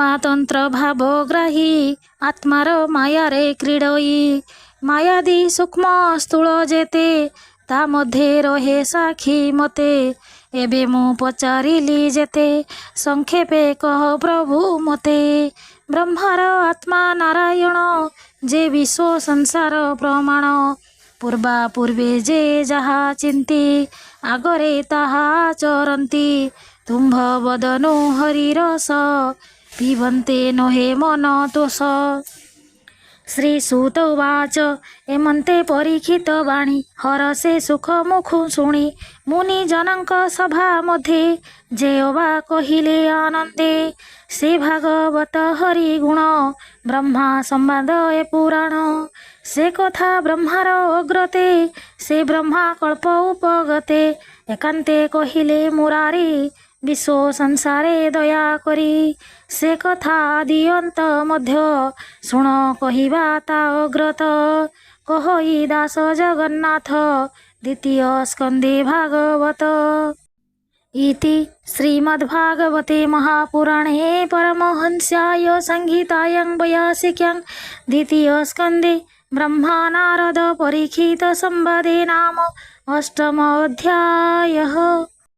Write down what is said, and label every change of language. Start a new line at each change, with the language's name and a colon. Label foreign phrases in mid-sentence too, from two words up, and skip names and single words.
Odia: ତନ୍ତ୍ର ଭାବଗ୍ରାହୀ ଆତ୍ମାର ମାୟାରେ କ୍ରୀଡଇ ମାୟାଦୀ ସୂକ୍ଷ୍ମ ସ୍ଥୂଳ ଯେତେ ତା ମଧ୍ୟେ ରହେ ସାକ୍ଷୀ ମତେ ଏବେ ମୁ ପଚାରିଲି ଯେତେ ସଂକ୍ଷେପେ କହ ପ୍ରଭୁ ମତେ ବ୍ରହ୍ମାର ଆତ୍ମା ନାରାୟଣ ଯେ ବିଶ୍ୱ ସଂସାର ପ୍ରମାଣ ପୂର୍ବା ପୂର୍ବେ ଯେ ଯହା ଚିନ୍ତି ଆଗରେ ତାହା ଚରନ୍ତି ତୁମ୍ଭ ବଦନୁ ହରିରସ ପିବନ୍ତେ ନହେ ମନ ତୋଷ
Sanskrit: श्री सूत उवाच
Odia: ଏମନ୍ତେ ପରୀକ୍ଷିତ ବାଣୀ ହରସେ ସୁଖ ମୁଖୁ ଶୁଣି ମୁନି ଜନକ ସଭା ମଧ୍ୟେ ଯେ ଅବା କହିଲେ ଆନନ୍ଦେ ସେ ଭାଗବତ ହରି ଗୁଣ ବ୍ରହ୍ମା ସମ୍ବାଦ ଏ ପୁରାଣ ସେ କଥା ବ୍ରହ୍ମାର ଅଗ୍ରତେ ସେ ବ୍ରହ୍ମା କଳ୍ପ ଉପଗତେ ଏକାନ୍ତେ କହିଲେ ମୁରାରୀ ବିଶ୍ୱ ସଂସାରେ ଦୟା କରି ସେ କଥା ଆଦି ଅନ୍ତ ମଧ୍ୟ ଶୁଣ କହିବା ତା ଅଗ୍ରତ କହଇ ଦାସ ଜଗନ୍ନାଥ ଦ୍ୱିତୀୟ ସ୍କନ୍ଦେ ଭାଗବତ
Sanskrit: इति श्रीमद्भागवते महापुराणे परमहंस्याय संहितायां वैयासिक्यां द्वितीय स्कंदे ब्रह्मा नारद परीक्षित संवादे नाम अष्टमोऽध्यायः।